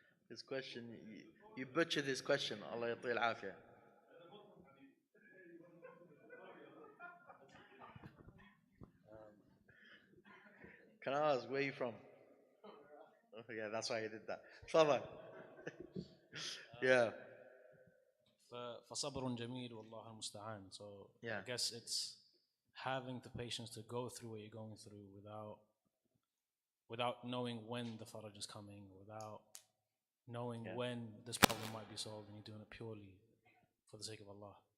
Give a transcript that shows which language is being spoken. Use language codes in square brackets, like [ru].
[en] This question, you butchered this question. [ar] Allah yatil afiyah. [en] Can I ask where you from? Oh, yeah, that's why you did that. Tafadhal. Yeah. [ar] فصبر جميل والله المستعان. [en] So yeah. I guess it's having the patience to go through what you're going through without knowing when the faraj is coming, without knowing when this problem might be solved, and you're doing it purely for the sake of Allah.